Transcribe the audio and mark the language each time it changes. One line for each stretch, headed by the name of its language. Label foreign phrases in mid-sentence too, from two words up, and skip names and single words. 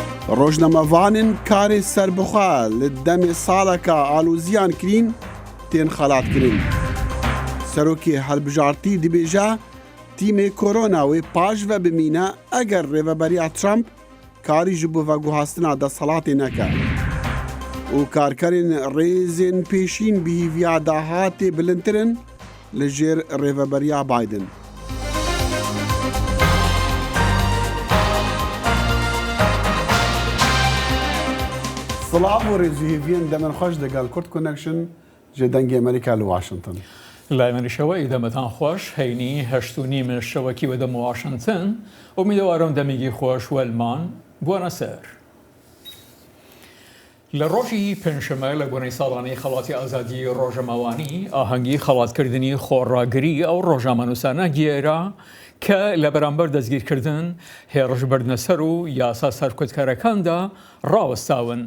Kurdish: ڕۆژنەمەڤانن کارێ سەربخوا لە دەمێ ساڵەکە ئالوزیان کرین تێن خەڵاتکردن. سەرۆکی هەڵبژارتی دەبێژە تیمê کۆرۆنا wê paş ve bimîne eger rêveberiya Trump karî ji bo veguhastina desthilatê neke. û karkerên rêzên pêşîn bihîviya dahatê bilindtirin li jêr rêveberiya Biden. Silav û rêzûhêviyên demin xweş digel Kurd Connection ji dengê Amerîka li Washington.
Central Kurdish: لایمەنیشەوەی دەمەتان خۆش هەینی 8:30 شەوەکی بە دەم واشنگتن ئومیدوارم دەمێگی خۆش وەلمان بوونە سەر. لە ڕۆژی پێنجشەمە لە بۆنەی ساڵانەی خەڵاتی ئازادی ڕۆژەمەوانی ئاهەنگی خەڵاتکردنی خۆڕاگری ئەو ڕۆژنامەنووسانە گێرا کە لە بەرامبەر دەستگیرکردن هێڕش بردنە سەر و یاسا سەرکوتکارەکاندا ڕاوەستاون.